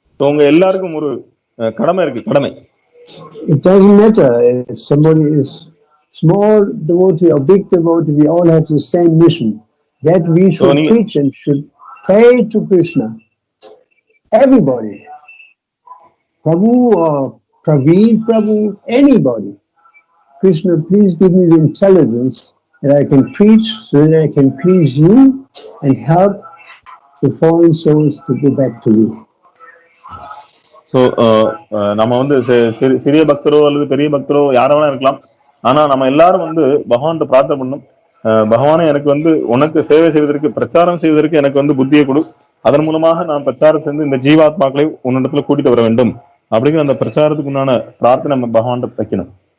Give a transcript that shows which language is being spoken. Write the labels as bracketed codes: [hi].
[ta] உங்க எல்லாருக்கும் ஒரு கடமை இருக்கு, கடமை. [en] It doesn't matter if somebody is small devotee or big devotee, we all have the same mission, that we should preach and should pray to Krishna. Everybody, Prabhu or Praveen Prabhu, anybody. Krishna, please give me the intelligence that I can preach so that I can please you and help the fallen souls to go back to you. [ta] So நம்ம வந்து சிறிய பக்தரோ அல்லது பெரிய பக்தரோ யாரோ இருக்கலாம். ஆனா நம்ம எல்லாரும் வந்து பகவான் பிரார்த்தனை பண்ணணும். பகவானே எனக்கு வந்து உனக்கு சேவை செய்வதற்கு, பிரச்சாரம் செய்வதற்கு எனக்கு வந்து புத்தியை கொடு. அதன் மூலமாக நான் பிரச்சாரம் செய்து இந்த ஜீவாத்மாக்களை உன்னிடத்துல கூட்டிட்டு வர வேண்டும் அப்படிங்கிற அந்த பிரச்சாரத்துக்கு உண்டான பிரார்த்தனை நம்ம பகவான் வைக்கணும்.